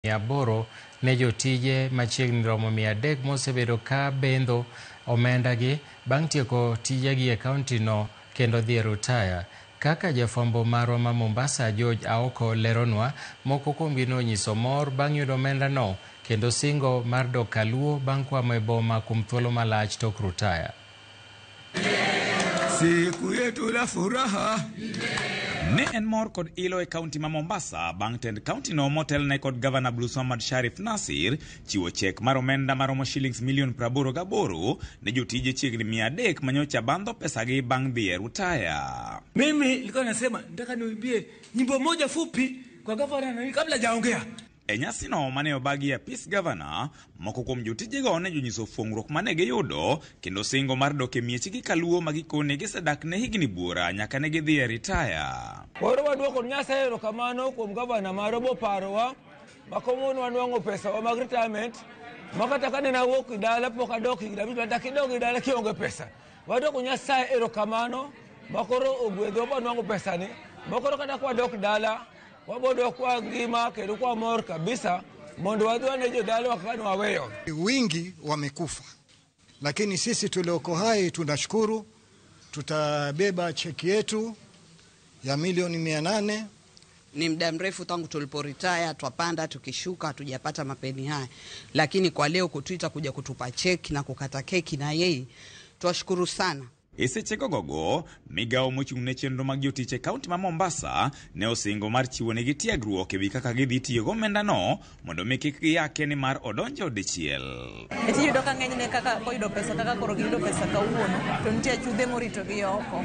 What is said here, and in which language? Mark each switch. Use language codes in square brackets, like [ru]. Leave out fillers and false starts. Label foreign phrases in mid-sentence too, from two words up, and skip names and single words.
[luo] 800 ne jotije machiegni romo 300 mosebedo ka bendo omendagi bang' tieko tijegi e kauntino kendo dhi e rutaya. Kaka jafwambo marwa ma Mombasa George Aoko leronwa, moko kuomgi nonyiso mor bang' yudo omendano kendo singo mar dok kaluo bang' kwamo e boma kuom thuolo malach tok rutaya. [sw] Siku yetu la furaha. [luo] Ne en mor kod ilo e kaunti ma Mombasa bang' tend kaunti no motel ne kod Governor Abdul Swamad Sharif Nassir chiwo chek mar omenda maromo shillings milion 88 ne jotije chiegni 300 manyocha bandho pesagi bang' dhi e rutaya. [sw] Mimi nilikuwa nasema nataka niimbie nyimbo moja fupi kwa governor kabla hajaongea. [luo] E nyasi no mane obagi ya Peace Governor, moko kuom jotijego ne jonyiso fuong'ruok mane giyudo kendo singo mar dok e miechgi kaluo magikone gisedak ne higni buora nyaka ne gidhi e ritaya. Waro waduoko Nyasaye erokamano kuom governor marobo parowa makomono wanwang'o pesa wa mag retirement makata ka ne nawuok dala pok adok higni abich kata kidog dala kionge pesa. Waduoko Nyasaye erokamano makoro ogwedho wanwang'o pesani makoro kata kwa dok dala wabodo kwa ngima kendo kwa mor kabisa mondo wadwane jodalo wakani waweyo. [sw] Wingi wamekufa, lakini sisi tulioko hai tunashukuru. Tutabeba cheki yetu ya milioni 800. Ni muda mrefu tangu tuliporitaya, twapanda tukishuka, hatujapata mapeni haya, lakini kwa leo kutuita kuja kutupa cheki na kukata keki na yeye, twashukuru sana. [luo] Esechego gogo, migao mochung' ne chenro mag jotiche kaunti ma Mombasa ne osingo mar chiwo negi tiegruok ewi kaka gidhi tiyo gomendano mondo mi kik giyake ni mar odonjo dichiel. Eti yudo ka ng'enyne kaka koyudo pesa kaka koro giyudo pesa kawuono to nitie chudhe morito gi oko.